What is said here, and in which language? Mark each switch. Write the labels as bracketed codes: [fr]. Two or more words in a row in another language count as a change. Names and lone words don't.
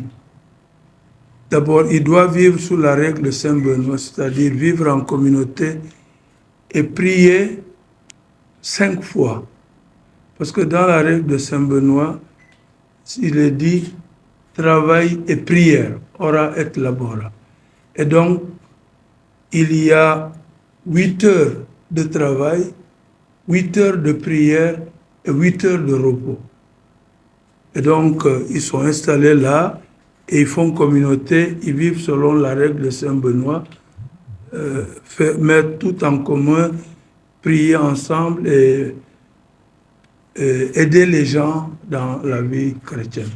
[fr] D'abord, ils doivent vivre sous la règle de Saint-Benoît, c'est-à-dire vivre en communauté et prier 5 fois. Parce que dans la règle de Saint-Benoît, il est dit travail et prière, [la] ora et labora. [fr] Et donc, il y a 8 heures de travail, 8 heures de prière et 8 heures de repos. Et donc, ils sont installés là et ils font communauté, ils vivent selon la règle de Saint-Benoît, mettre tout en commun, prier ensemble et aider les gens dans la vie chrétienne.